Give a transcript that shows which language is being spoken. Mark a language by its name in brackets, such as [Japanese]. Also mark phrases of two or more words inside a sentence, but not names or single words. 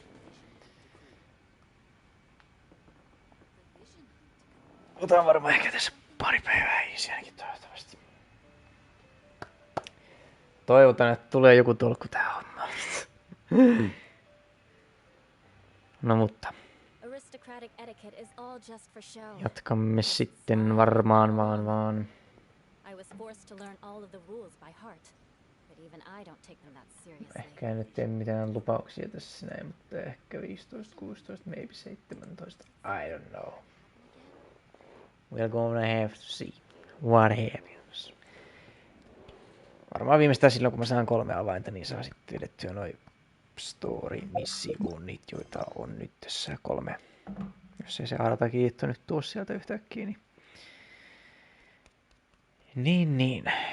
[Finnish] Otan varmaan ehkä tässä pari päivää ainakin toivottavasti. Toivotan, että tulee joku tolkku tähän hommaan. No mutta. [English] Aristocratic etiquette is all just for show. [Finnish] Jatkamme sitten varmaan vaan. [English] I was forced to learn all of the rules by heart, but even I don't take them that seriously. [Finnish] Ehkä en nyt tee mitään lupauksia tässä näin, mutta ehkä 15, 16, [English] maybe 17. I don't know. We're gonna have to see what happens. [Finnish] Varmaan viimeistään silloin, kun mä saan 3 avainta, niin saa sitten vedettyä noin story-missivuunnit, joita on nyt tässä 3. Jos ei se Arata kiitto nyt tuo sieltä yhtäkkiä, niin.